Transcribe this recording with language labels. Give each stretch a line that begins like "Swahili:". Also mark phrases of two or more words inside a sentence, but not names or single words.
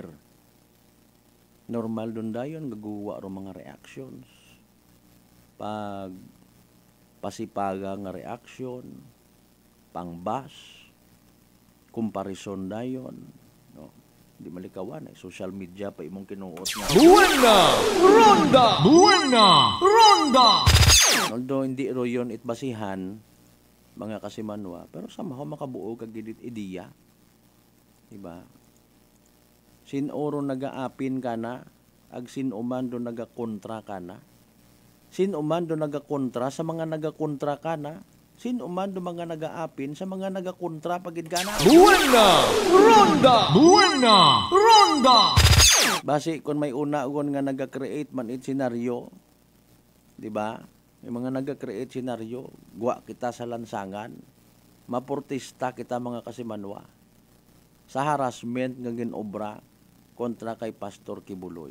Aklanon: Normal dun dayon gagawa ro mga reactions. Pag pasipaga nga reaction, pangbas, comparison dayon, no? Di malikawan social media pa imong kinuot nga. Buena! Ronda! Buena! Ronda! Although hindi ro yun itbasihan mga kasimanwa, pero somehow makabuo kag gidit ideya. Diba? Sinoro nagaapin ka na, ag sinuman do nagakontra ka na. Sinuman do nagakontra sa mga nagakontra ka na. Sinuman do mga nagaapin sa mga nagakontra pagid ka na. Buena! Ronda! Buena! Ronda! Basi kung may una kon nga naga-create man it senaryo, di ba? May mga naga-create senaryo, guwa kita sa lansangan, maportista kita mga kasimanwa sa harassment nga ginobra kontra kay Pastor Kibuloy.